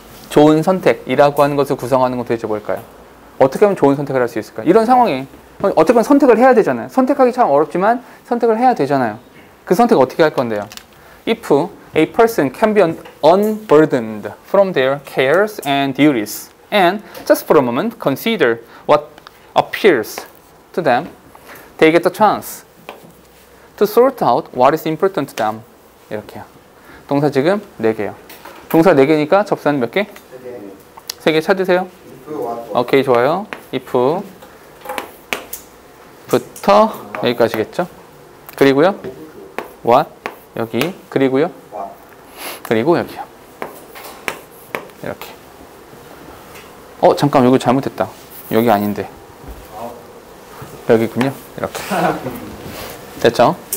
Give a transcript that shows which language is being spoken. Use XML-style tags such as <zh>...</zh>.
<ko>좋은 선택이라고 하는 것을 구성하는 건 도대체 뭘까요? 어떻게 하면 좋은 선택을 할 수 있을까요? 이런 상황에 어쨌든 선택을 해야 되잖아요. 선택하기 참 어렵지만 선택을 해야 되잖아요. 그 선택 어떻게 할 건데요?</ko> <en>If a person can be unburdened from their cares and duties and just for a moment consider what appears to them, they get the chance to sort out what is important to them.</en> <ko>이렇게요. 동사 지금 4개요. 동사 4개니까 접사는 몇 개? 3개 찾으세요. 오케이, 좋아요. if 부터 여기까지겠죠. 그리고요. what 여기. 그리고요. 그리고 여기요. 이렇게. 잠깐 여기 잘못했다. 여기 아닌데. 여기군요. 이렇게. 됐죠?</ko>